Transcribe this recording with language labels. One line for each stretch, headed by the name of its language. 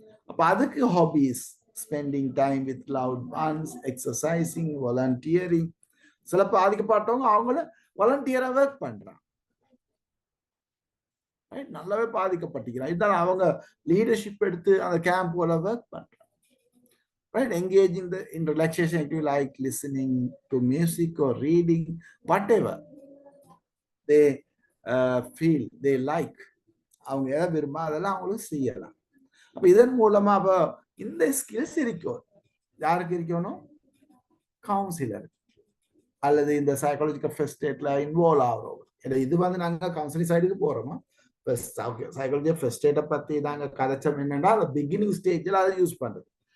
English: அப்ப அதுக்கு hobbies, spending time with loved ones, exercising, volunteering.
Tamil: சில பாதிக்கப்பட்டவங்க அவங்கள வாலண்டியரா ஒர்க் பண்றாங்க, நல்லாவே பாதிக்கப்பட்டிருக்கிறாங்க. இதுதான் அவங்க லீடர்ஷிப் எடுத்து அந்த கேம்ப் ஒர்க் பண்றாங்க.
English: Right, engaging in relaxation activity like listening to music or reading, whatever they feel they like.
Tamil: அவங்க எதை விரும்ப அதெல்லாம் அவங்களுக்கு செய்யலாம். அப்ப இதன் மூலமா அப்ப இந்த ஸ்கில்ஸ் இருக்கும். யாருக்கு இருக்கணும்? கவுன்சிலர் அல்லது இந்த சைக்காலஜிக்கல் ஃபர்ஸ்ட் எய்ட்ல இன்வால்வ் ஆகிறோம். இது வந்து நாங்க கவுன்சிலிங் சைடுக்கு போறோமா? சைக்காலஜி ஃபர்ஸ்ட் எய்டை பத்தி நாங்க கதைச்சோம் என்னன்னா அந்த பிகினிங் ஸ்டேஜில் அதை யூஸ் பண்றது.